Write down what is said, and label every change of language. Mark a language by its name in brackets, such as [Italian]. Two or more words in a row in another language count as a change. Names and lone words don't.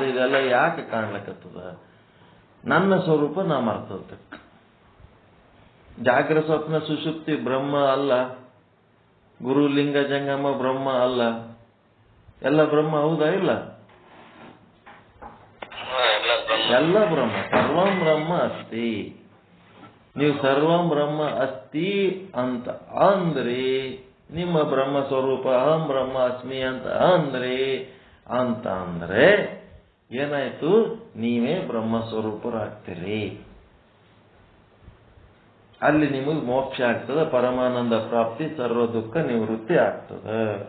[Kannada] ಇದೆಲ್ಲ ಯಾಕೆ ಕಾಣ್ಲಕತ್ತದ? ನನ್ನ ಸ್ವರೂಪ ನಾ ಮರ್ತದಕ್ಕೆ. ಜಾಗ್ರ ಸ್ವಪ್ನ ಸುಷುಪ್ತಿ ಬ್ರಹ್ಮ ಅಲ್ಲ, ಗುರು ಲಿಂಗ ಜಂಗಮ ಬ್ರಹ್ಮ ಅಲ್ಲ. ಎಲ್ಲ ಬ್ರಹ್ಮ ಹೌದಾ ಇಲ್ಲ? ಎಲ್ಲ ಬ್ರಹ್ಮ. [Sanskrit] ಸರ್ವಂ ಬ್ರಹ್ಮ ಅಸ್ತಿ. [Kannada] ನೀವು [Sanskrit] ಸರ್ವಂ ಬ್ರಹ್ಮ ಅಸ್ತಿ [Kannada] ಅಂತ ಅಂದ್ರಿ, ನಿಮ್ಮ ಬ್ರಹ್ಮ ಸ್ವರೂಪ [Sanskrit] ಅಹಂ ಬ್ರಹ್ಮ ಅಸ್ಮಿ [Kannada] ಅಂತ ಅಂದ್ರೆ ಏನಾಯ್ತು? ನೀವೇ ಬ್ರಹ್ಮ ಸ್ವರೂಪರಾಗ್ತೀರಿ. ಅಲ್ಲಿ ನಿಮಗೆ ಮೋಕ್ಷ ಆಗ್ತದೆ, ಪರಮಾನಂದ ಪ್ರಾಪ್ತಿ, ಸರ್ವ ದುಃಖ ನಿವೃತ್ತಿ ಆಗ್ತದೆ.